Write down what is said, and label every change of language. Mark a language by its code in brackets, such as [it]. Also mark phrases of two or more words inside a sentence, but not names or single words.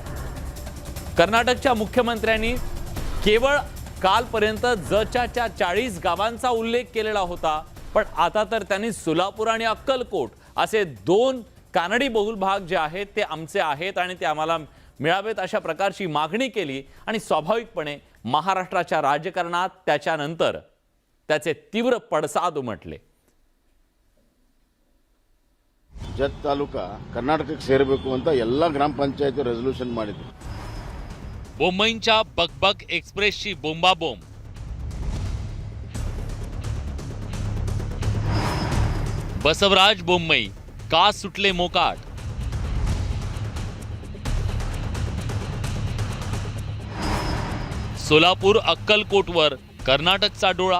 [mr] कर्नाटकच्या मुख्यमंत्र्यांनी केवळ कालपर्यंत जच्याच्या 40 गावांचा उल्लेख केलेला होता, पण आता तर त्यांनी सोलापूर आणि अक्कलकोट असे दोन कानडी बहुल भाग जे आहेत ते आमचे आहेत आणि ते आम्हाला मिळावेत अशा प्रकारची मागणी केली आणि स्वाभाविकपणे महाराष्ट्राच्या राजकारणात त्याच्यानंतर त्याचे तीव्र पडसाद उमटले। [kn] ಜತ್ ತಾಲೂಕಾ ಕರ್ನಾಟಕಕ್ಕೆ ಸೇರಬೇಕು ಅಂತ ಎಲ್ಲ ಗ್ರಾಮ ಪಂಚಾಯತ್ ರೆಸಲ್ಯೂಷನ್ ಮಾಡಿದ್ರು। [mr] बोम्मईंच्या बकबक एक्सप्रेसची बोंबाबोंब, बसवराज बोम्मई का सुटले मोकाट, सोलापूर अक्कलकोटवर कर्नाटकचा डोळा,